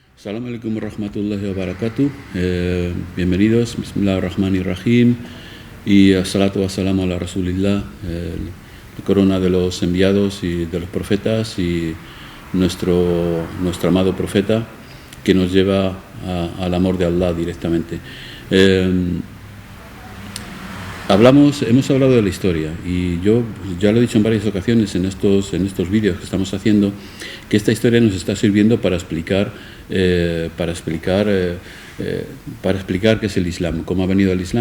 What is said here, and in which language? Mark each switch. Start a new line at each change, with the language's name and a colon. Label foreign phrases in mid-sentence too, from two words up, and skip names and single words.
Arabic: السلام عليكم ورحمة الله وبركاته.
Spanish: Bienvenidos, Bismillahirrahmanirrahim.
Arabic: Y الصلاة والسلام على رسول الله,
Spanish: la corona de los enviados y de los profetas y nuestro amado profeta que nos lleva al amor de Allah directamente. Hemos hablado de la historia y yo ya lo he dicho en varias ocasiones en estos vídeos que estamos haciendo, que esta historia nos está sirviendo para explicar qué es el Islam, cómo ha venido el Islam.